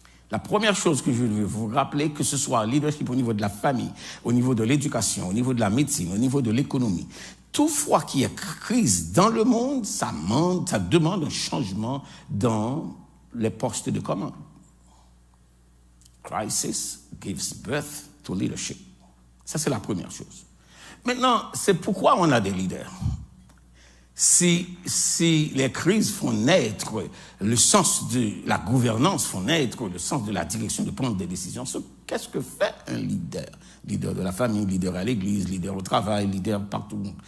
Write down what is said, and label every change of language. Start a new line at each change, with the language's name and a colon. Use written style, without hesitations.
French: La première chose que je veux vous rappeler, que ce soit leadership au niveau de la famille, au niveau de l'éducation, au niveau de la médecine, au niveau de l'économie, toutefois qu'il y ait crise dans le monde, ça demande un changement dans les postes de commande.
English: Crisis gives birth to leadership.
French: Ça, c'est la première chose. Maintenant, c'est pourquoi on a des leaders. Si les crises font naître le sens de la gouvernance, font naître le sens de la direction de prendre des décisions, qu'est-ce que fait un leader? Leader de la famille, leader à l'église, leader au travail, leader partout.